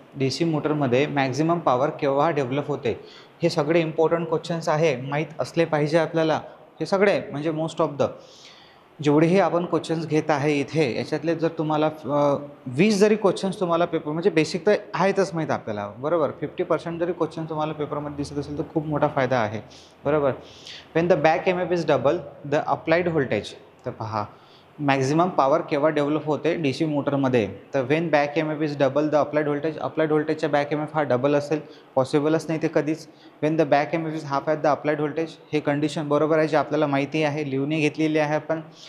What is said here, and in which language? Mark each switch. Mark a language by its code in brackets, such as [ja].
[mr] DC मोटरमध्ये maximum power केव्हा develop होते, हे सगळे इम्पॉर्टंट क्वेश्चन्स आहे, माहीत असले पाहिजे आपल्याला. हे सगळे म्हणजे [en] most of the [mr] जेवढेही आपण क्वेश्चन्स घेत आहे इथे, याच्यातले जर तुम्हाला 20 जरी क्वेश्चन्स तुम्हाला पेपर म्हणजे बेसिक तर आहेतच माहीत आपल्याला, बरोबर. 50% जरी क्वेश्चन तुम्हाला पेपरमध्ये दिसत असेल तर खूप मोठा फायदा आहे, बरोबर. [en] When the back EMF is double the applied voltage. [mr] तर पहा, मॅक्झिमम पॉवर केव्हा डेव्हलप होते DC मोटरमध्ये. तर [en] When back EMF is double the applied voltage. [mr] Applied व्होल्टेजच्या बॅक EMF हा डबल असेल, पॉसिबलच नाही ते कधीच. [en] When the back EMF is half at the applied voltage. [mr] हे कंडिशन बरोबर आहे, जे आपल्याला माहिती आहे, लिहून घेतलेली आहे आपण.